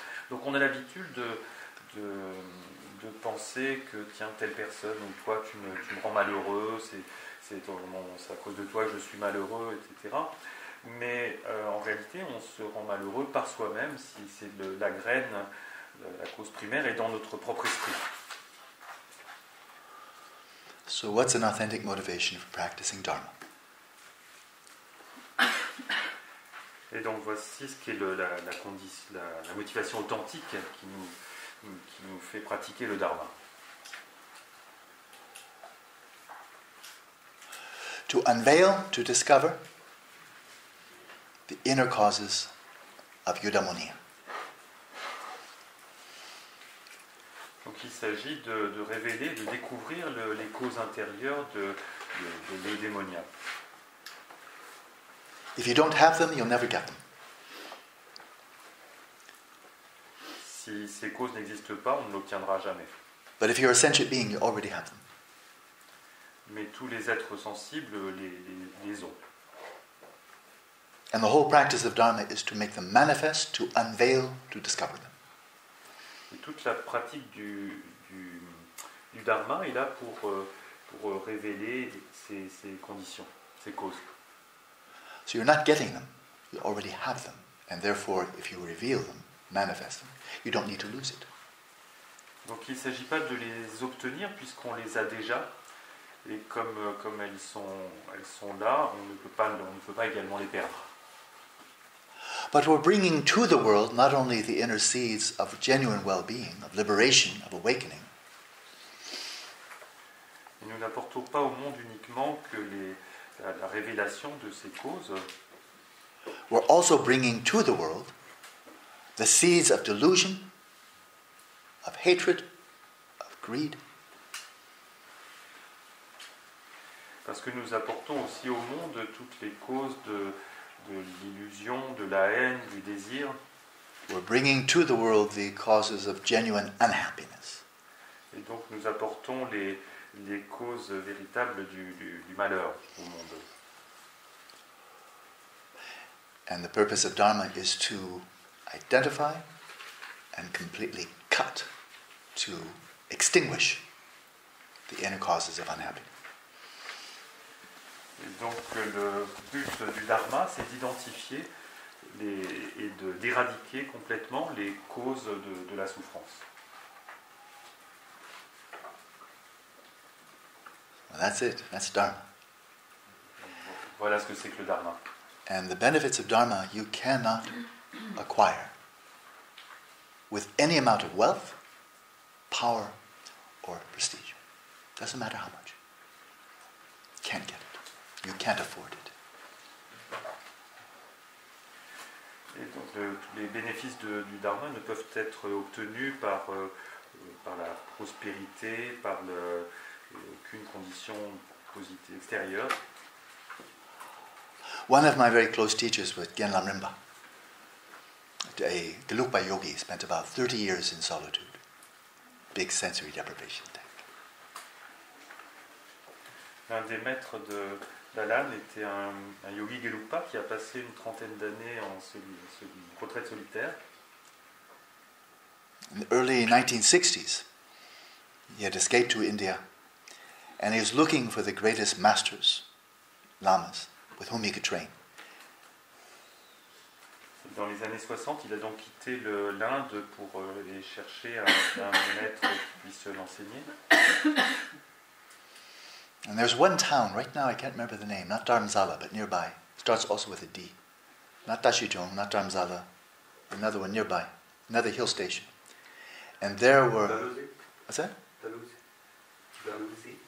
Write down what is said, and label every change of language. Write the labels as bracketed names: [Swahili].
[French] Donc on a l'habitude de penser que tiens, telle personne ou toi tu me rends malheureux, c'est à cause de toi que je suis malheureux, etc. Mais en réalité on se rend malheureux par soi-même si c'est la graine, la cause primaire est dans notre propre esprit. [English] So what's an authentic motivation for practicing Dharma? [French] Et donc voici ce qui est la motivation authentique qui nous fait pratiquer le Dharma. [English] To unveil, to discover the inner causes of eudaimonia. [French] Donc il s'agit de révéler, de découvrir les causes intérieures de l'eudémonia. [English] If you don't have them, you'll never get them. [French] Si ces causes n'existent pas, on ne l'obtiendra jamais. [English] But if you're a sentient being, you already have them. [French] Mais tous les êtres sensibles les ont. [English] And the whole practice of Dharma is to make them manifest, to unveil, to discover them. [French] Et toute la pratique du Dharma est là pour révéler ces conditions, ces causes. [English] So you're not getting them, you already have them. And therefore, if you reveal them, manifest them, you don't need to lose it. [French] Donc il ne s'agit pas de les obtenir puisqu'on les a déjà. Et comme elles sont là, on ne peut pas également les perdre. [English] But we're bringing to the world not only the inner seeds of genuine well-being, of liberation, of awakening, [French] et nous n'apportons pas au monde uniquement que la révélation de ces causes. [English] we're also bringing to the world the seeds of delusion, of hatred, of greed. [French] Parce que nous apportons aussi au monde toutes les causes de l'illusion, de la haine, du désir. [English] We're bringing to the world the causes of genuine unhappiness. [French] Et donc nous apportons les causes véritables du malheur au monde. [English] And the purpose of Dharma is to identify and completely cut, to extinguish the inner causes of unhappiness. [French] Et donc le but du Dharma, c'est d'identifier et d'éradiquer complètement les causes de la souffrance. [English] Well, that's it. That's Dharma. [French] Voilà ce que c'est que le Dharma. [English] And the benefits of Dharma you cannot acquire with any amount of wealth, power, or prestige. Doesn't matter how much. Can't get it. You can't afford it. [French] Et donc les bénéfices du Dharma ne peuvent être obtenus par la prospérité, par aucune condition positive extérieure. [English] One of my very close teachers was Genlam Rinpa, a Gelugpa yogi, spent about 30 years in solitude. Big sensory deprivation tank. [French] L'un des maîtres de d'Alan était un yogi Gelugpa qui a passé une trentaine d'années en retraite solitaire. [English] In the early 1960s, he had escaped to India, and he was looking for the greatest masters, lamas, with whom he could train. [French] Dans les années 60, il a donc quitté l'Inde pour aller chercher un maître qui puisse l'enseigner. [English] And there's one town, right now I can't remember the name, not Dharamsala, but nearby. Starts also with a D. Not Dashijong, not Dharamsala, another one nearby, another hill station. And there were... Dalhousie? What's that? Dalhousie?